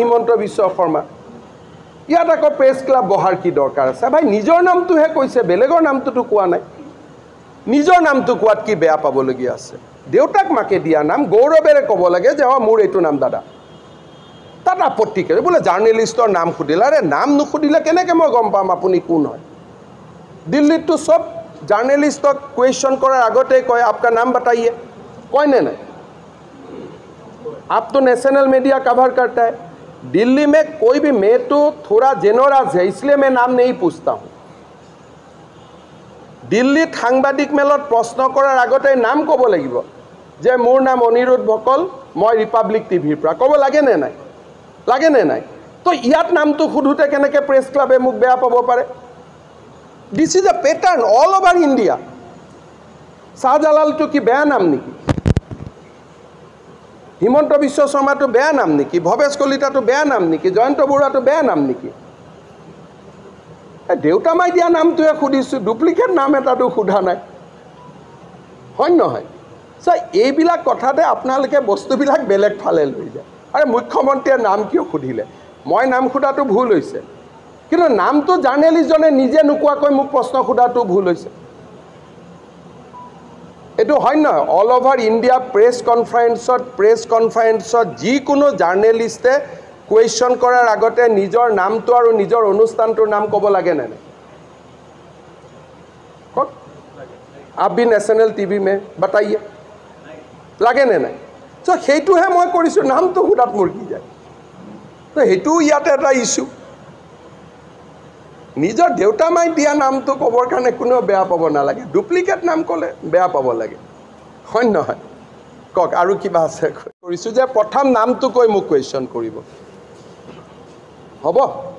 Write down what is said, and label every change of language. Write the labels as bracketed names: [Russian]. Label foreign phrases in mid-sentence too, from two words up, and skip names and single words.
[Assamese] হিমন্ত বিশ্ব শৰ্মা ইয়াত আকৌ প্ৰেছ ক্লাব বহাৰ কি দৰকাৰ আছে ভাই নিজৰ নামটোহে কৈছে বেলেগৰ নামটোতো কোৱা নাই নিজৰ নামটো কোৱাত কি বেয়া পাবলগীয়া আছে দেউতাক মাকে দিয়া নাম গৌৰৱেৰে ক'ব লাগে যে মোৰ এইটো নাম দাদা তাত আপত্তি কৰে বোলে জাৰ্নেলিষ্টৰ নাম সুধিলে আৰে নাম নুসুধিলে কেনেকৈ মই গম পাম আপুনি কোন হয় দিল্লীত তো সব জাৰ্নেলিষ্টক কুৱেশ্যন কৰাৰ আগতে কয় [Hindi] आपका नाम बताइए [Assamese] কয়নে নাই [Hindi] आप तो नेशनल मीडिया कवर करता है दिल्ली में कोई भी मैं तो थोड़ा जेनरस है इसलिए मैं नाम नहीं पूछता हूँ [Assamese] दिल्लीत সাংবাদিক মেলত প্ৰশ্ন কৰাৰ আগতে নাম ক'ব লাগিব যে মোৰ নাম অনিৰুদ্ধ ভকল মই ৰিপাব্লিক টিভিৰ পৰা ক'ব লাগে নে নাই তো ইয়াত নামটো সুধোতে কেনেকৈ প্ৰেছ ক্লাবে মোক বেয়া পাব পাৰে [English] This is a pattern all over India. [Assamese] Shahjalal to ki beya naam niki. Himanta Biswa Sharma to beya naam niki. Bhavesh Kolita তো বেয়া নাম নেকি। Jayanta Bora তো বেয়া নাম নেকি। দেউতা মাই দিয়া নাম তো খুদিছোঁ duplicate নাম এটা তো খুদা নাই. হয় নহয়. So এইবিলাক কথাতে আপোনালোকে বস্তুবিলাক বেলেগ ফালে লৈ যায় আৰে মুখ্যমন্ত্ৰীৰ নাম কিয় খুধিলে মই নাম খুদাটো ভুল হৈছে কিন্তু নামটো জাৰ্নেলিষ্টজনে নিজে নুকুৱাকৈ মোক প্ৰশ্ন খুদাটো ভুল হৈছে এটো হয় নহয় [English] all over India press [Assamese] কনফাৰেন্সত যিকোনো জাৰ্নেলিষ্টে কুৱেশ্যন কৰাৰ আগতে নিজৰ নামটো আৰু নিজৰ অনুষ্ঠানটোৰ নাম ক'ব লাগে নে কওক [Hindi] आप भी नेशनल टीवी में बताइए [Assamese] লাগে নে নাই সো সেইটোহে মই কৰিছোঁ নামটো খুদাত মোৰ কি যায় তো সেইটো ইয়াতে এটা ইস্যু নিজৰ দেউতা মাই দিয়া নামটো ক'বৰ কাৰণে কোনো বেয়া পাব নালাগে ডুপ্লিকেট নাম ক'লে বেয়া পাব লাগে হয় নহয় কওক আৰু কিবা আছে কৰিছোঁ যে প্ৰথম নামটো কৈ মোক কুৱেশ্যন কৰিব হ'ব